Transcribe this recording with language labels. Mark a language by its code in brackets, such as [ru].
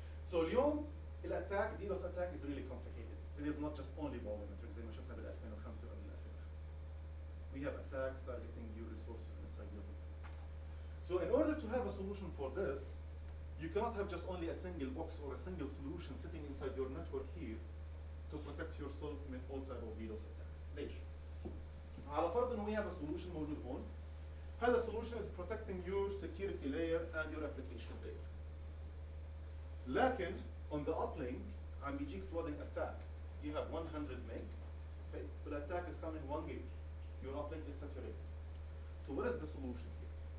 [en] So اليوم الاتاك DDoS attack is really complicated. It is not just only volumetric [ar] زي ما شفنا بال 2005 ولا 2005. [en] We have attacks targeting your resources inside your network. So in order to have a solution for this, you cannot have just only a single box or a single solution sitting inside your network here to protect yourself from all type of DDoS attacks. [ar] ليش؟ على فرض انه [en] we have a solution [ar] موجود هون. [en] هذا solution is protecting your security layer and your application layer. لكن on the uplink [ar] عم بيجيك [en] flooding attack. You have 100 meg, okay? But the attack is coming 1 gig. Your uplink is saturated. So what is the solution here?